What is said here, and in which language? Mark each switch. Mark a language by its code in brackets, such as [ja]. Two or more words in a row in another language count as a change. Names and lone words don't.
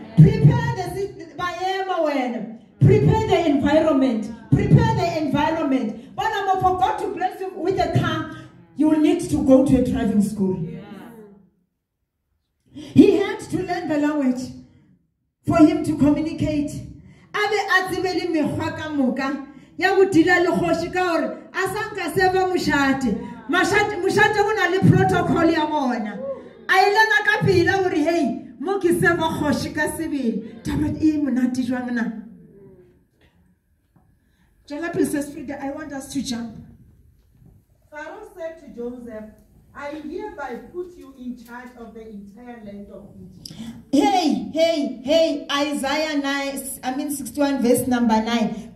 [en] Prepare the environment. Prepare the environment. But I forgot to bless you with a car. You will need to go to a driving school. He had to learn the language for him to communicate. [st] Ya botila le khoshi ka hore asanka seva mushate una le protocol ya bona a ilana ka pila hore hey mo ke seva khoshi ka sebele taba e monate jwang na. [en] Jonathan says, Frida, I want us to jump. Pharaoh said to Joseph, I hereby put you in charge of the entire land of Egypt. Hey, Isaiah 61 verse number 9.